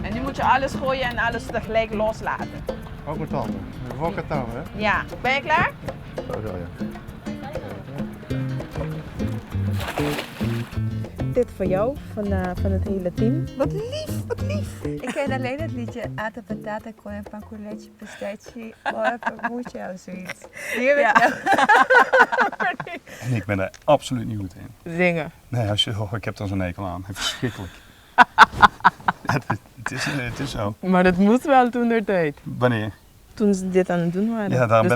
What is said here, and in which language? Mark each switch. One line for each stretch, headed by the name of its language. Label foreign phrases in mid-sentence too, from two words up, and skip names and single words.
Dutch: moet je alles gooien en alles tegelijk loslaten. Ook met tanden. Rocketouw, hè? Ja, ben je klaar? Zo, ja. Dit voor jou, van het hele team. Wat lief, wat lief. Ik ken alleen het liedje
Spanish: Ata Patata con el pan con leche pistache o mucho
Dutch: of zoiets. Hier ben ik En ik ben er absoluut niet goed in. Zingen. Nee, ik heb er zo'n hekel aan. Verschrikkelijk. Het is zo. Maar dat moest wel toen der tijd. Wanneer? Toen ze dit aan het doen waren. Ja, daarom